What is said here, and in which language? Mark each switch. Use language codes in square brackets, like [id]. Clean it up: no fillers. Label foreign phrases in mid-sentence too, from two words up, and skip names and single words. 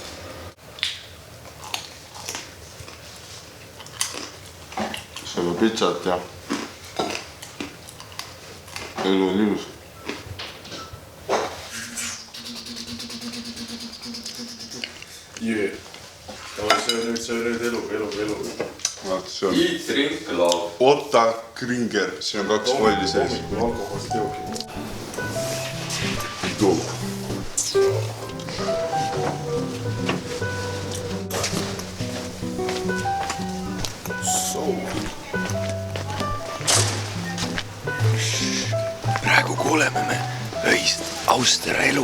[et] Sööme pitsat ja elu on ilus. Jee. See on nüüd elu. Vaata, see on [en] Eat, drink, love. [et] Otta Kringer, siin on 2 volli sees. Alkoholist jooki. Tuu. Praegu kuuleme me öist Austria elu.